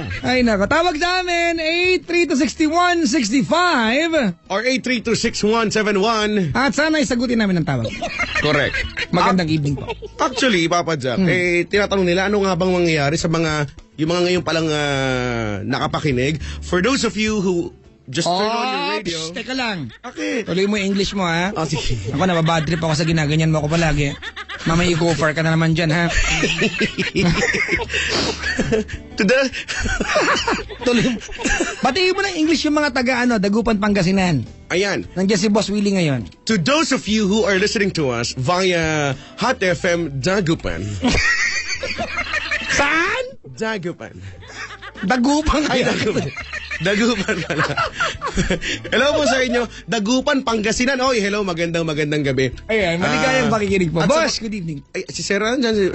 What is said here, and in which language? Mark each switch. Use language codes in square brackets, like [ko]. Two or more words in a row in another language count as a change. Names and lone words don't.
[tl] Ay nako, tawag sa amin, 8326165. Or 8326171. At sana isagutin namin ang tawag. Correct. Magandang evening po. Actually, Papa Jack, tinatanong nila ano nga bang mangyayari sa mga, yung mga ngayon palang nakapakinig. [en] For those of you who just turned on your radio. [tl] Teka lang. Okay. Tuloy mo yung English mo ha. Sige. Ako nababad trip ako sa ginaganyan mo ako palagi. Mamaya i-go-far ka na naman dyan ha. Tuloy mo. Batiin mo ng English yung mga taga Dagupan, Pangasinan. Ayan. Nandiyan si Boss Willie ngayon. [en] To those of you who are listening to us via Hot FM Dagupan. [tl] Saan? Dagupan. Dagupan Ay, kaya. Dagupan pala. Hello po sa inyo. Dagupan, Pangasinan. Oy, hello, magandang gabi. Ay, maligayang pakikinig po. at [en] Boss, good evening. [tl] Ay, si Sir Anjan.